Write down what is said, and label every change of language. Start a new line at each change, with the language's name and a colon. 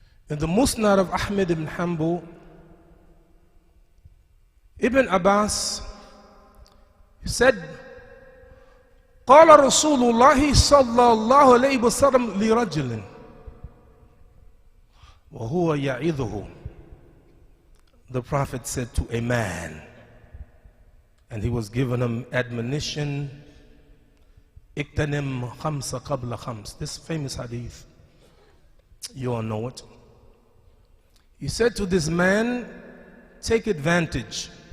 English: In the Musnad of Ahmad ibn Hanbal, Ibn Abbas said,
Arabic: قال رسول الله صلى الله عليه وسلم لرجل وهو يعظه.
English: The Prophet said to a man, and he was giving him admonition,
Arabic: اغتنم خمس قبل خمس.
English: This famous hadith, you all know it. He said to this man, take advantage.